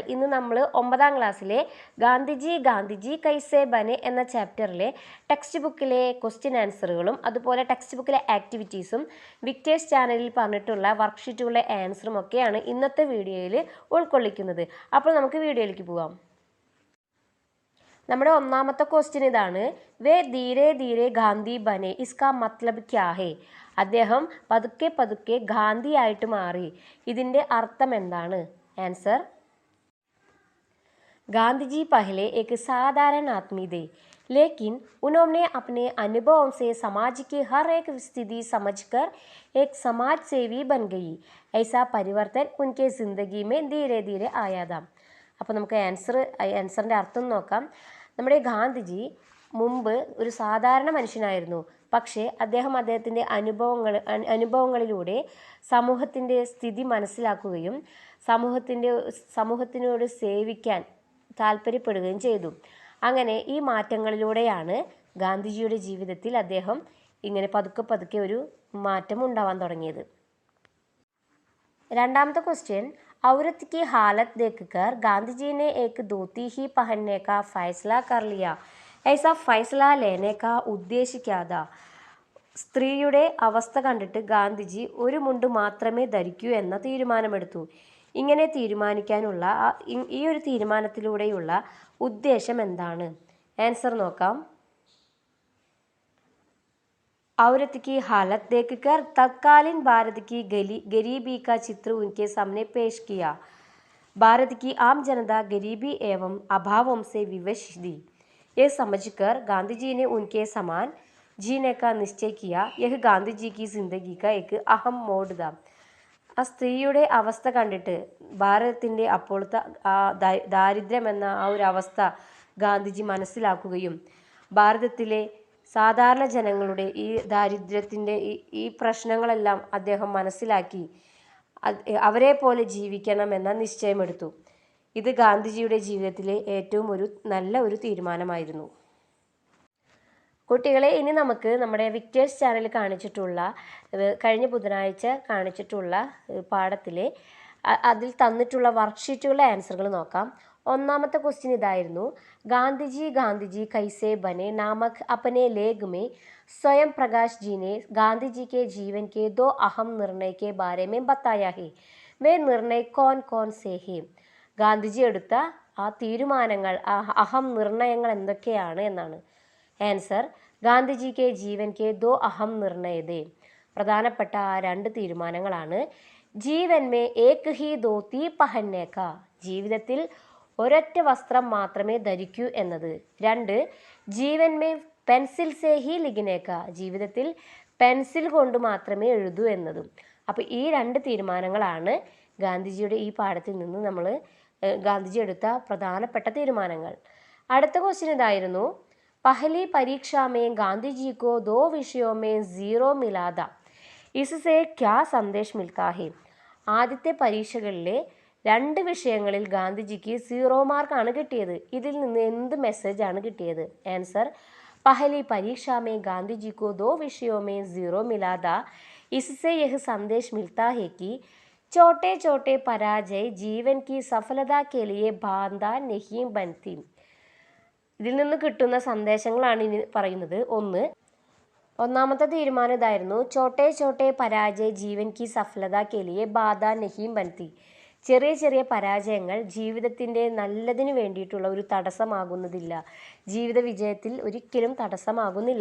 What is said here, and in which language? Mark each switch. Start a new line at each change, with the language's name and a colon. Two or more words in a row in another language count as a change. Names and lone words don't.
Malayalam: ഇന്ന് നമ്മൾ 9ാം ക്ലാസ്സിലെ ഗാന്ധിജി കൈസേ ബനെ എന്ന ചാപ്റ്ററിലെ ടെക്സ്റ്റ് ബുക്കിലെ ക്വസ്റ്റ്യൻ ആൻസറുകളും അതുപോലെ ടെക്സ്റ്റ് ബുക്കിലെ ആക്ടിവിറ്റീസും വിക്ടേഴ്സ് ചാനലിൽ പറഞ്ഞിട്ടുള്ള വർക്ക്ഷീറ്റുകളുടെ ആൻസറും ഒക്കെയാണ് ഇന്നത്തെ വീഡിയോയിൽ ഉൾക്കൊള്ളിക്കുന്നത്. അപ്പോൾ നമുക്ക് വീഡിയോയിലേക്ക് പോകാം. നമ്മുടെ ഒന്നാമത്തെ ക്വസ്റ്റ്യൻ ഇതാണ്.
Hindi: वे धीरे धीरे गांधी बने इसका मतलब क्या है?
Malayalam: അദ്ദേഹം പതുക്കെ പതുക്കെ ഗാന്ധിയായിട്ട് മാറി. ഇതിൻ്റെ അർത്ഥം എന്താണ്? ആൻസർ:
Hindi: गांधी पहले एक साधारण आदमी थे, लेकिन उन्होंने अपने अनुभवों से समाज की हर एक स्थिति समझकर एक समाज सेवी बन गई. ऐसा परिवर्तन उनके ज़िंदगी में धीरे धीरे आया था.
Malayalam: അപ്പോൾ നമുക്ക് ആൻസറിൻ്റെ അർത്ഥം നോക്കാം. നമ്മുടെ ഗാന്ധിജി മുമ്പ് ഒരു സാധാരണ മനുഷ്യനായിരുന്നു. പക്ഷേ അദ്ദേഹത്തിൻ്റെ അനുഭവങ്ങളിലൂടെ സമൂഹത്തിൻ്റെ സ്ഥിതി മനസ്സിലാക്കുകയും സമൂഹത്തിനോട് സേവിക്കാൻ താല്പര്യപ്പെടുകയും ചെയ്തു. അങ്ങനെ ഈ മാറ്റങ്ങളിലൂടെയാണ് ഗാന്ധിജിയുടെ ജീവിതത്തിൽ അദ്ദേഹം ഇങ്ങനെ പതുക്കെ പതുക്കെ ഒരു മാറ്റം ഉണ്ടാവാൻ തുടങ്ങിയത്. രണ്ടാമത്തെ ക്വസ്റ്റ്യൻ.
Hindi: औरत की हालत देखकर गांधी जी ने एक धोती ही पहनने का फैसला कर लिया. ऐसा फैसला लेने का उद्देश्य क्या था?
Malayalam: സ്ത്രീയുടെ അവസ്ഥ കണ്ടിട്ട് ഗാന്ധിജി ഒരു മുണ്ട് മാത്രമേ ധരിക്കൂ എന്ന തീരുമാനമെടുത്തു. ഇങ്ങനെ തീരുമാനിക്കാനുള്ള ഈ ഒരു തീരുമാനത്തിലൂടെയുള്ള ഉദ്ദേശം എന്താണ്? ആൻസർ നോക്കാം.
Hindi: औरत की हालत देखकर तत्कालीन भारत की गरीबी का चित्र उनके सामने पेश किया. भारत की आम जनता गरीबी एवं अभावों से विवश थी. ये समझकर गांधी जी ने उनके समान जीने का निश्चय किया. यह गांधी जी की जिंदगी का एक अहम मोड़ था.
Malayalam: ആ സ്ത്രീയുടെ അവസ്ഥ കണ്ടിട്ട് ഭാരതത്തിൻ്റെ അപ്പോഴത്തെ ദാരിദ്ര്യം എന്ന ആ ഒരു അവസ്ഥ ഗാന്ധിജി മനസ്സിലാക്കുകയും ഭാരതത്തിലെ സാധാരണ ജനങ്ങളുടെ ഈ ദാരിദ്ര്യത്തിൻ്റെ ഈ പ്രശ്നങ്ങളെല്ലാം അദ്ദേഹം മനസ്സിലാക്കി അവരെ പോലെ ജീവിക്കണമെന്ന നിശ്ചയമെടുത്തു. ഇത് ഗാന്ധിജിയുടെ ജീവിതത്തിലെ ഏറ്റവും നല്ല ഒരു തീരുമാനമായിരുന്നു. കുട്ടികളെ, ഇനി നമുക്ക് നമ്മുടെ വിക്ടേഴ്സ് ചാനൽ കാണിച്ചിട്ടുള്ള കഴിഞ്ഞ ബുധനാഴ്ച കാണിച്ചിട്ടുള്ള പാഠത്തിലെ അതിൽ തന്നിട്ടുള്ള വർക്ക്ഷീറ്റുകളുടെ ആൻസറുകൾ നോക്കാം. ഒന്നാമത്തെ ക്വസ്റ്റ്യൻ ഇതായിരുന്നു.
Hindi: गांधी कैसे बने नामक अपने लेख में स्वयं प्रकाश जी ने गांधी जी के जीवन के 2 अहम निर्णय के बारे में बताया है. वे निर्णय कौन कौन से हैं?
Malayalam: ഗാന്ധിജി എടുത്ത ആ തീരുമാനങ്ങൾ, അഹം നിർണയങ്ങൾ എന്തൊക്കെയാണ് എന്നാണ്.
Hindi: आंसर: गांधीजी के जीवन के 2 अहम निर्णय थे.
Malayalam: പ്രധാനപ്പെട്ട ആ 2 തീരുമാനങ്ങളാണ്.
Hindi: जीवन में एक ही धोती पहनने का,
Malayalam: ജീവിതത്തിൽ ഒരൊറ്റ വസ്ത്രം മാത്രമേ ധരിക്കൂ എന്നത്. 2,
Hindi: जीवन में पेंसिल से ही लिखने का,
Malayalam: ജീവിതത്തിൽ പെൻസിൽ കൊണ്ട് മാത്രമേ എഴുതൂ എന്നതും. അപ്പോൾ ഈ 2 തീരുമാനങ്ങളാണ് ഗാന്ധിജിയുടെ ഈ പാഠത്തിൽ നിന്ന് നമ്മൾ ഗാന്ധിജി എടുത്ത പ്രധാനപ്പെട്ട തീരുമാനങ്ങൾ. അടുത്ത ക്വസ്റ്റ്യൻ ഇതായിരുന്നു.
Hindi: पहली परीक्षा में गांधी जी को 2 विषयों में 0 मिला था. इससे क्या संदेश मिलता है?
Malayalam: ആദ്യത്തെ പരീക്ഷകളിലെ 2 വിഷയങ്ങളിൽ ഗാന്ധിജിക്ക് 0 മാർക്കാണ് കിട്ടിയത്. ഇതിൽ നിന്ന് എന്ത് മെസ്സേജാണ് കിട്ടിയത്? ആൻസർ:
Hindi: पहली परीक्षा में गांधी जी को 2 विषयों में 0 मिला था. इससे यह संदेश मिलता है कि छोटे छोटे पराजय जीवन की सफलता के लिए बाधा नहीं बनती.
Malayalam: ഇതിൽ നിന്ന് കിട്ടുന്ന സന്ദേശങ്ങളാണ് ഇനി പറയുന്നത്. ഒന്നാമത്തെ തീരുമാനം ഇതായിരുന്നു.
Hindi: छोटे छोटे पराजय जीवन की सफलता के लिए बाधा नहीं बनती.
Malayalam: ചെറിയ ചെറിയ പരാജയങ്ങൾ ജീവിതത്തിൻ്റെ നല്ലതിന് വേണ്ടിയിട്ടുള്ള ഒരു തടസ്സമാകുന്നതില്ല, ജീവിത വിജയത്തിൽ ഒരിക്കലും തടസ്സമാകുന്നില്ല.